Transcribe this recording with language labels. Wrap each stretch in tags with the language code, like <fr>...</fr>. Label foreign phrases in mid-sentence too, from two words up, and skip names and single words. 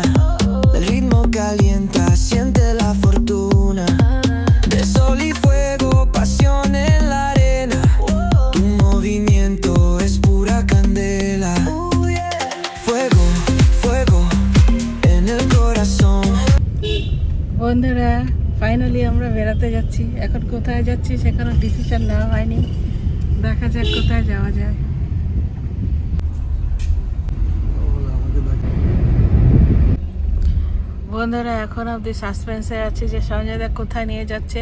<es>El ritmo calienta, siente la fortuna. De sol y fuego, pasión en la arena. Tu movimiento es pura candela. Fuego, fuego en el corazón.</es> <bn>বন্ধুরা ফাইনালি আমরা বেড়াতে যাচ্ছি। এখন কোথায় যাচ্ছি সেখানে ডিসিশন নেওয়া হয়নি, দেখা যাক কোথায় যাওয়া যায়। বন্ধুরা এখন অবধি সাসপেন্সে আছে যে সঞ্জয়দা কোথায় নিয়ে যাচ্ছে।</bn>